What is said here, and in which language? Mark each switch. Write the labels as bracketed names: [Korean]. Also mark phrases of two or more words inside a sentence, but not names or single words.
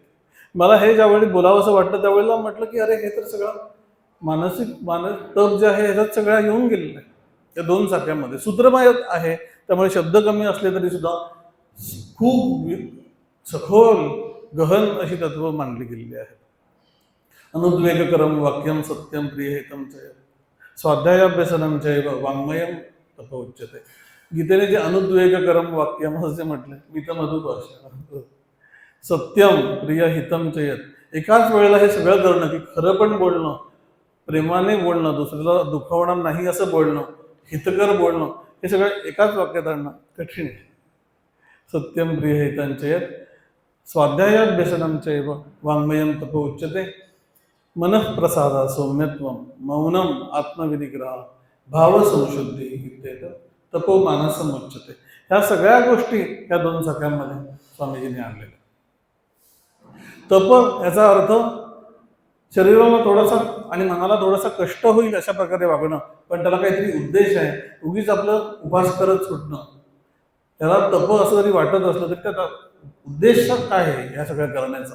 [Marathi] मला हे ज्यावेळी बोलावं असं वाटतं त्यावेळेला म्हटलं की अरे हे तर सगळं मानसिक तप जे आहे ह्याच्यात सगळ्या येऊन गेलेलं आहे. त्या 2 शाखांमध्ये सूत्रमय आहे, त्यामुळे शब्द कमी असले तरी सुद्धा खूप सखोल गहन अशी तत्व मांडली गेलेली आहेत. [Sanskrit] अनुद्वेगकरम वाक्यम सत्यम प्रियहितम च स्वाध्यायाभ्यसनम चैव वाङ्मयम तप उच्यते. [Marathi] गीतेने जे [Sanskrit] अनुद्वेगकरम वाक्यम [Marathi] असे म्हटले, [Sanskrit] मितमधुभाषा, सत्यम प्रियहितम चयत, [Marathi] एकाच वेळेला हे सगळं करणं की खरं पण बोलणं, प्रेमाने बोलणं, दुसऱ्याला दुखावणार नाही असं बोलणं, हितकर बोलणं, हे सगळं एकाच वाक्यात आणणं कठीण आहे. [Sanskrit] सत्यम प्रियहितम चयत स्वाध्यायाभ्यसनम चैव वाङ्मयम तप उच्यते. मनःप्रसादा सौम्यत्वम मौनम आत्मविनिग्रह भावसंशुद्धी इत्येतत् तपो मानसम उच्यते. [Marathi] ह्या सगळ्या गोष्टी या 2 शाखांमध्ये स्वामीजींनी आणलेल्या. तप याचा अर्थ शरीराला थोडासा आणि मनाला थोडासा कष्ट होईल अशा प्रकारे वागणं, पण त्याला काहीतरी उद्देश आहे. उगीच आपलं उपास करत सुटणं याला तप असं जरी वाटत असलं तरी त्याचा उद्देश काय आहे या सगळ्या करण्याचा.